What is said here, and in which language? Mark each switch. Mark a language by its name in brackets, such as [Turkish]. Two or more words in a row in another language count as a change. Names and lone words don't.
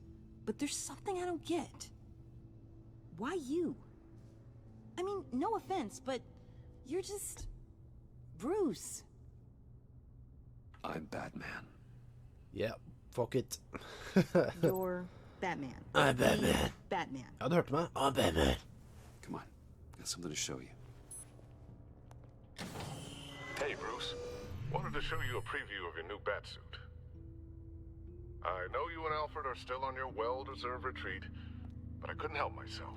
[English] But there's something I don't get. Why you? I mean, no offense, but you're just... Bruce. I'm Batman. Yeah, fuck it. You're Batman. I'm Batman. Batman. [Norwegian] Ja, du hørte meg. [English] I'm Batman. Come on, got something to show you. Hey, Bruce. Wanted to show you a preview of your new batsuit. I know you and Alfred are still on your well-deserved retreat, but I couldn't help myself.